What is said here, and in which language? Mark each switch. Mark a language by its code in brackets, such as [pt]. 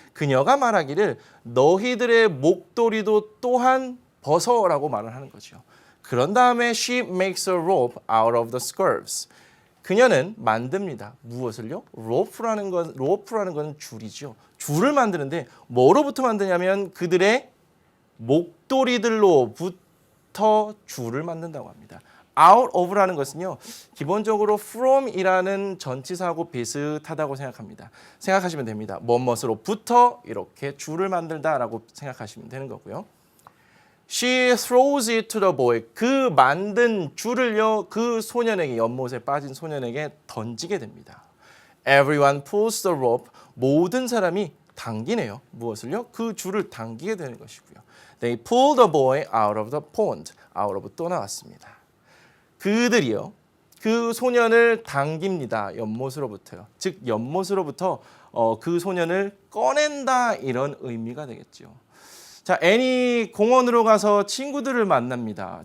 [ko] 그녀가 말하기를 너희들의 목도리도 또한 벗어라고 말을 하는 거죠. 그런 다음에 [en] she makes a rope out of the scarves. [ko] 그녀는 만듭니다. 무엇을요? rope라는 건 줄이죠. 줄을 만드는데 뭐로부터 만드냐면 그들의 목도리들로부터 줄을 만든다고 합니다. out of라는 것은요. 기본적으로 from이라는 전치사하고 비슷하다고 생각하시면 됩니다. 뭐뭐으로부터 이렇게 줄을 만들다라고 생각하시면 되는 거고요. [en] She throws it to the boy. [ko] 그 만든 줄을요. 그 소년에게 연못에 빠진 소년에게 던지게 됩니다. [en] Everyone pulls the rope. [ko] 모든 사람이 당기네요. 무엇을요? 그 줄을 당기게 되는 것이고요. [en] They pull the boy out of the pond. [ko] out of 또 나왔습니다. 그들이요. 그 소년을 당깁니다. 연못으로부터요. 즉 연못으로부터 그 소년을 꺼낸다 이런 의미가 되겠죠. 자, 애니 공원으로 가서 친구들을 만납니다.